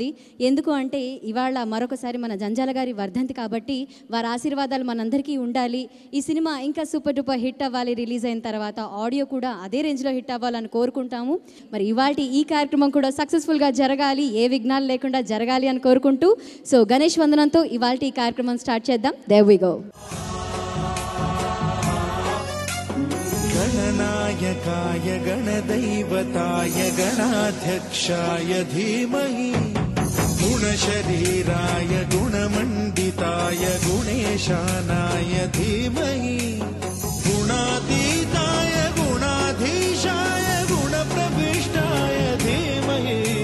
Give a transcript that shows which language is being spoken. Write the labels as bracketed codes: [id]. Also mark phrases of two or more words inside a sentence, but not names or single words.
[te] ఎందుకు అంటే ఇవాళ మరొకసారి మన జంజాల గారి వర్ధంతి కాబట్టి వారి ఆశీర్వాదాలు మనందరికీ ఉండాలి. ఈ సినిమా ఇంకా [en] super duper hit [te] అవ్వాలి. రిలీజ్ అయిన తర్వాత ఆడియో కూడా అదే రేంజ్లో హిట్ అవ్వాలని కోరుకుంటాము. మరి ఇవాళ ఈ కార్యక్రమం కూడా సక్సెస్ఫుల్గా జరగాలి, ఏ విఘ్నాలు లేకుండా జరగాలి అని కోరుకుంటూ, సో గణేష్ వందనంతో ఇవాళ ఈ కార్యక్రమం స్టార్ట్ చేద్దాం. [en] there we go. [sa] गणनायकाय गणदैवताय गणाध्यक्षाय धीमहि गुणशरीराय गुणमण्डिताय गुणेशानाय धीमहि गुणातीताय गुणाधीशाय गुणप्रविष्टाय धीमहि